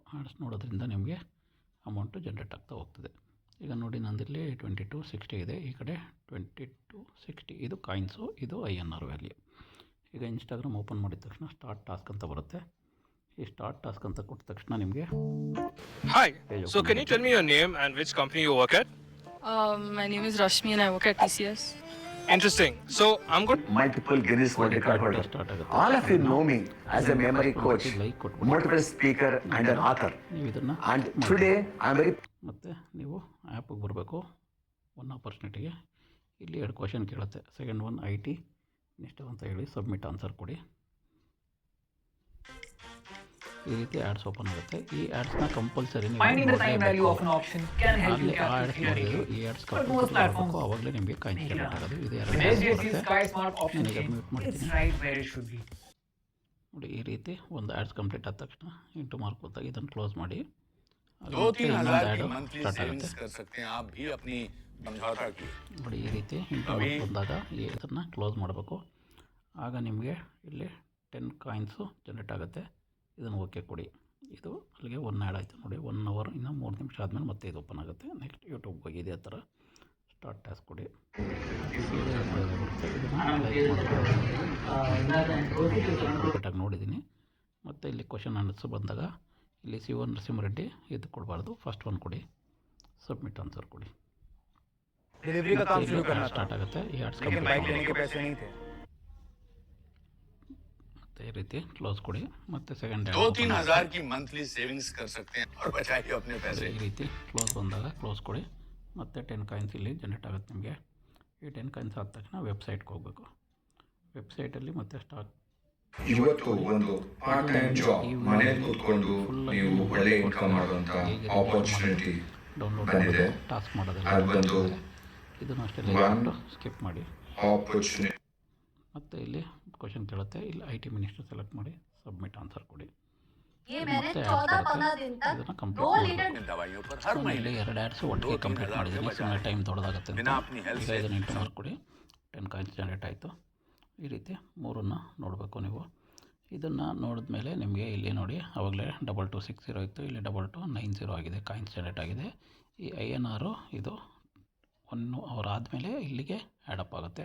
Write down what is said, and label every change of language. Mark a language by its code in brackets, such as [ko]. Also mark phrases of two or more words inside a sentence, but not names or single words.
[kn] ಆ್ಯಡ್ಸ್ ನೋಡೋದ್ರಿಂದ ನಿಮಗೆ [en] amount generate [kn] ಆಗ್ತಾ ಹೋಗ್ತದೆ. ಈಗ ನೋಡಿ, ನಂದಿಲ್ಲಿ 2260 ಇದೆ, ಈ ಕಡೆ 2260. ಇದು ಕಾಯಿನ್ಸು, ಇದು INR ವ್ಯಾಲ್ಯೂ. ಈಗ ಇನ್ಸ್ಟಾಗ್ರಾಮ್ ಓಪನ್ ಮಾಡಿದ ತಕ್ಷಣ [en] start task [kn] ಅಂತ ಬರುತ್ತೆ. ಈ [en] start task [kn] ಅಂತ ಕೊಟ್ಟ ತಕ್ಷಣ ನಿಮಗೆ [en] Hi. So can you tell me your name and which company you work at? My name is Rashmi and I work at TCS. Interesting. So I'm good. Multiple Guinness World Record holder. [kn] ಸ್ಟಾರ್ಟ್ ಆಗುತ್ತೆ. [en] All of you know me as a memory coach, [kn] ಲೈಕ್ ಕೊಟ್ಬಿಟ್ಟು [en] motivational speaker and an author. [kn] ನೀವು ಇದನ್ನು [en] And today I'm very [kn] ಮತ್ತು ನೀವು ಆ್ಯಪಿಗೆ ಬರಬೇಕು. [en] one opportunity [kn] ಇಲ್ಲಿ 2 ಕ್ವಶನ್ ಕೇಳುತ್ತೆ. [en] second one IT next [kn] ಅಂತ ಹೇಳಿ [en] submit answer [kn] ಕೊಡಿ. ಈ ರೀತಿ [en] ads open [kn] ಆಗುತ್ತೆ. ಈ [en] ads compulsory [kn] ನೀವು [en] Finding the time value of an option can help you [kn] ಆ್ಯಡ್ಸ್ [en] calculate your [kn] ನೋಡಿದ್ರು [en] rate. [kn] ಈ ಆ್ಯಡ್ಸ್ [en] But most platforms [kn] ಆವಾಗಲೇ ನಿಮಗೆ [en] coin generate [kn] ಆಗೋದು. ಇದು [en] With HDFC Sky Smart Option [kn] ನನಗೆ [en] Chain, [kn] ಮ್ಯೂಟ್ [en] it's [kn] ಮಾಡ್ತೀನಿ. [en] right where it should be. [kn] ನೋಡಿ, ಈ ರೀತಿ ಒಂದು [en] ads complete [kn] ಆದ ತಕ್ಷಣ [en] into mark [kn] ಬಂದಾಗ ಇದನ್ನು ಕ್ಲೋಸ್ ಮಾಡಿ. ಆಗ 2-3 ಮತ್ತೆ [hi] हज़ार [kn] ಇನ್ನೊಂದು [hi] की [kn] ಆ್ಯಡ್ [hi] मंथली [kn] ಸ್ಟಾರ್ಟ್ ಆಗುತ್ತೆ. [hi] सेविंग्स कर सकते हैं आप भी अपनी समझौता की। [kn] ನೋಡಿ, ಈ ರೀತಿ [en] into mark [kn] ಬಂದಾಗ ಇದನ್ನು ಕ್ಲೋಸ್ ಮಾಡಬೇಕು. ಆಗ ನಿಮಗೆ ಇಲ್ಲಿ 10 [en] coins generate [kn] ಆಗುತ್ತೆ. ಇದನ್ನು ಓಕೆ ಕೊಡಿ. ಇದು ಅಲ್ಲಿಗೆ 1 ಆ್ಯಡ್ ಆಯಿತು. ನೋಡಿ, 1 ಅವರ್ ಇನ್ನು 3 ನಿಮಿಷ ಆದಮೇಲೆ ಮತ್ತೆ ಇದು ಓಪನ್ ಆಗುತ್ತೆ. [en] next YouTube [kn] ಹೋಗಿ ಇದೇ ಥರ [en] start task [kn] ಕೊಡಿ. ಕಂಪ್ಲೀಟಾಗಿ ನೋಡಿದ್ದೀನಿ. ಮತ್ತು ಇಲ್ಲಿ [en] question answer [kn] ಬಂದಾಗ ಇಲ್ಲಿ [en] C one [kn] ನರಸಿಂಹರೆಡ್ಡಿ ಇದು ಕೊಡಬಾರ್ದು, [en] first one [kn] ಕೊಡಿ, [en] submit answer [kn] ಕೊಡಿ. [hi] डिलीवरी का काम शुरू करना था [kn] ಸ್ಟಾರ್ಟ್ ಆಗುತ್ತೆ. ಈ ಆ್ಯಡ್ಸ್ [hi] लेकिन बाइक लेने के पैसे नहीं थे। [kn] ಮತ್ತು ಈ ರೀತಿ ಕ್ಲೋಸ್ ಕೊಡಿ. ಮತ್ತು ಸೆಕೆಂಡ್ [hi] 2-3 हज़ार की [en] monthly savings [hi] कर सकते हैं और बचाइए अपने पैसे। [kn] ಈ ರೀತಿ ಕ್ಲೋಸ್ ಬಂದಾಗ ಕ್ಲೋಸ್ ಕೊಡಿ. ಮತ್ತು 10 ಕಾಯಿನ್ಸ್ ಇಲ್ಲಿ ಜನರೇಟ್ ಆಗುತ್ತೆ ನಿಮಗೆ. ಈ 10 ಕಾಯಿನ್ಸ್ ಆದ ತಕ್ಷಣ ವೆಬ್ಸೈಟ್ಗೆ ಹೋಗಬೇಕು. ವೆಬ್ಸೈಟಲ್ಲಿ ಮತ್ತೆ ಸ್ಟಾರ್ಟ್ ಇವತ್ತು ಒಂದು [en] part time job [kn] ಮನೇಲಿ ಕೂತ್ಕೊಂಡು ನೀವು ಒಳ್ಳೆ ಇನ್ಕಮ್ ಮಾಡುವಂತ ಆಪರ್ಚುನಿಟಿ ಡೌನ್ಲೋಡ್ ಬಂದಿದೆ. ಟಾಸ್ಕ್ ಮಾಡೋದಲ್ಲ. ಅದು ಬಂದು ಇದನ್ನು ಅಷ್ಟೇ ಸ್ಕಿಪ್ ಮಾಡಿ. ಆಪರ್ಚುನಿಟಿ ಮತ್ತು ಇಲ್ಲಿ ಕ್ವಶನ್ ಕೇಳುತ್ತೆ. ಇಲ್ಲಿ [en] IT minister select [kn] ಮಾಡಿ, [en] submit answer [kn] ಕೊಡಿ. [hi] ये मैंने [kn] ಮತ್ತೆ [hi] 14-15 दिन तक [kn] ಇದನ್ನು 2 ಕಂಪ್ಲೀಟ್ [hi] लीटर [kn] ಮಾಡಿ. [hi] दवाइयों पर हर [kn] ಇಲ್ಲಿ [hi] महीने [kn] 2 ಆ್ಯಡ್ಸ್ ಒಟ್ಟಿಗೆ ಕಂಪ್ಲೀಟ್ ಮಾಡಿದ್ದೀನಿ. ಸುಮ್ಮನೆ ಟೈಮ್ ದೊಡ್ಡದಾಗುತ್ತೆ ಅಂತ. [hi] बिना अपनी हेल्थ [kn] ಈಗ [hi] से [kn] ಇದನ್ನು [en] into mark [kn] ಕೊಡಿ. 10 [en] coins generate [kn] ಆಯಿತು. ಈ ರೀತಿ 3 ನೋಡಬೇಕು ನೀವು. ಇದನ್ನು ನೋಡಿದ್ಮೇಲೆ ನಿಮಗೆ ಇಲ್ಲಿ ನೋಡಿ, ಆವಾಗಲೇ 2260 ಇತ್ತು, ಇಲ್ಲಿ 2290 ಆಗಿದೆ, [en] coins generate [kn] ಆಗಿದೆ. ಈ INR ಇದು 1 ಅವರ್ ಆದಮೇಲೆ ಇಲ್ಲಿಗೆ ಆ್ಯಡಪ್ ಆಗುತ್ತೆ.